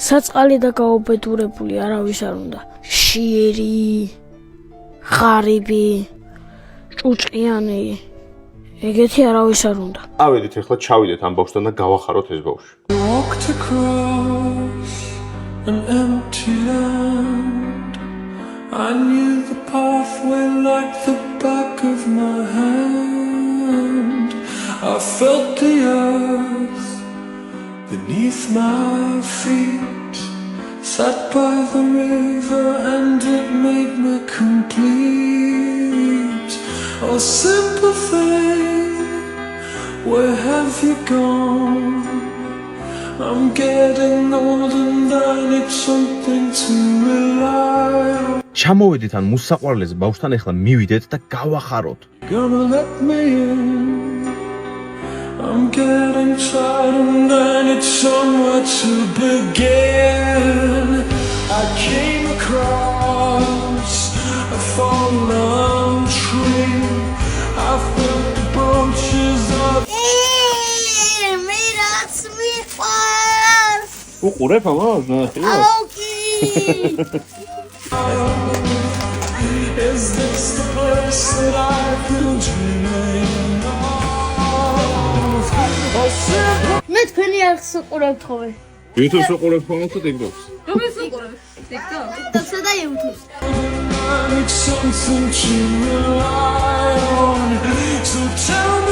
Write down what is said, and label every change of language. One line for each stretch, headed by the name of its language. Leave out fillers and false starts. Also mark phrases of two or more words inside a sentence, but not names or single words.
Georgian: საწყალი და გაუბედურებული არავის არ უნდა. შიერი, ღარიბი, ჭუჭყიანი, ეგეთი არავის არ უნდა. ავედით ახლა ჩავიდეთ ამ ბავშვთან და გავახაროთ ეს ბავშვი.
English: Walked across an empty land. I knew the pathway like the back of my hand. I felt the earth beneath my feet. Sat by the river and it made me complete. Oh, sympathy, where have you gone? I'm getting old and I need something to rely on.
Georgian: ჩამოვედით ან მუსაყვარლეს ბავშვთან ახლა მივიდეთ და გავახაროთ.
English: Gonna let me in. I'm getting tired and I need somewhere to begin. I came across a fallen tree. I felt the branches of
Georgian: უყურებ ამას?
English: Is this the place that I've been dreaming of?
Georgian: მე თქვენი არხს უყურებთ ხოლმე. YouTube-ს უყურებ ხოლმე თუ TikTok-ს? რომელს უყურებ? TikTok-ს და YouTube-ს.
English: I need something to rely on. So tell